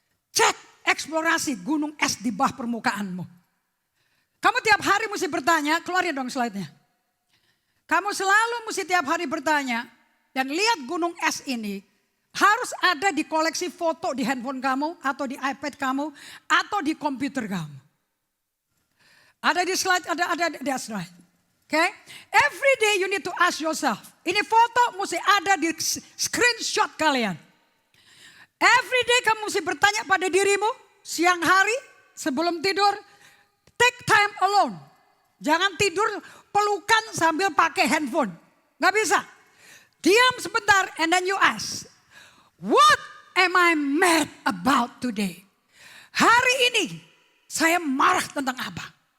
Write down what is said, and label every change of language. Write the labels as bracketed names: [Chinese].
[Indonesian] Cek eksplorasi gunung es di bawah permukaanmu. Kamu tiap hari mesti bertanya, keluarin dong slide-nya. Kamu selalu mesti tiap hari bertanya, dan lihat gunung es ini harus ada di koleksi foto di handphone kamu, atau di iPad kamu, atau di komputer kamu. Ada di slide, ada di slide. Okay? [English] Every day you need to ask yourself. [Indonesian] Ini foto mesti ada di screenshot kalian. [English] Every day [Indonesian] kamu mesti bertanya pada dirimu. Siang hari sebelum tidur. [English] Take time alone. [Indonesian] Jangan tidur pelukan sambil pakai handphone. Gak bisa. Diam sebentar [English] and then you ask. What am I mad about today? [Indonesian] Hari ini saya marah tentang apa?